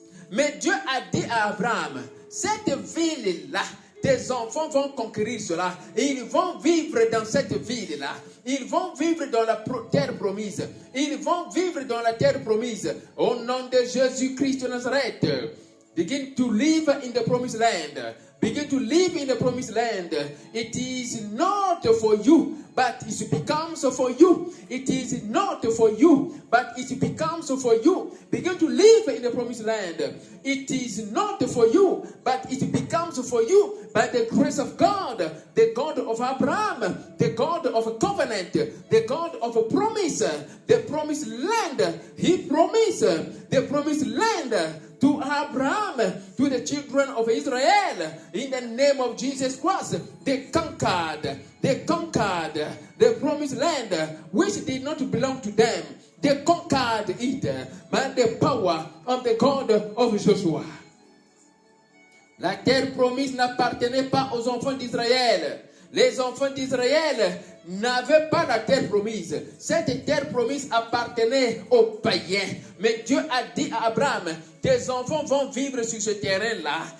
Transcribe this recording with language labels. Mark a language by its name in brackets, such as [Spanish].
[French] Mais Dieu a dit à Abraham, cette ville-là, tes enfants vont conquérir cela. Et ils vont vivre dans cette ville-là. Ils vont vivre dans la terre promise. Ils vont vivre dans la terre promise. Au nom de Jésus-Christ de Nazareth. [English] Begin to live in the promised land. Begin to live in the promised land. It is not for you, but it becomes for you. It is not for you, but it becomes for you. Begin to live in the promised land. It is not for you, but it becomes for you by the grace of God, the God of Abraham, the God of a covenant, the God of a promise, the promised land. He promised the promised land to Abraham, to the children of Israel, in the name of Jesus Christ. They conquered the promised land, which did not belong to them. They conquered it by the power of the God of Joshua. [French] La terre promise n'appartenait pas aux enfants d'Israël. Les enfants d'Israël n'avaient pas la terre promise. Cette terre promise appartenait aux païens. Mais Dieu a dit à Abraham, tes enfants vont vivre sur ce terrain-là.